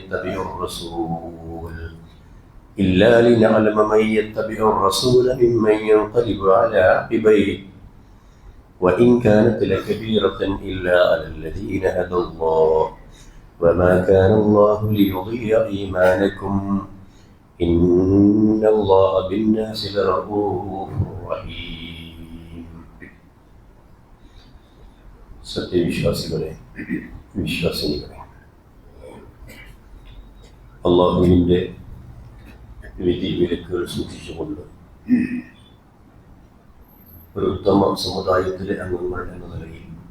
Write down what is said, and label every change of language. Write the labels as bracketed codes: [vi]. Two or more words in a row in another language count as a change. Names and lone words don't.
[ar] يتبع الرسول ممن ينقلب على عقبيه وإن كانت لكبيرة إلا على الذين هدى الله وما كان الله ليضيع إيمانكم إن الله بالناس لرؤوف رحيم. [ml] സത്യവിശ്വാസികളെ, വിശ്വാസിനികളെ, അള്ളാഹുവിൻ്റെ വിധി വിലക്കുകൾ സൂക്ഷിച്ചുകൊണ്ട് ഒരു ഉത്തമ സമുദായത്തിലെ അംഗങ്ങൾ എന്ന നിലയിൽ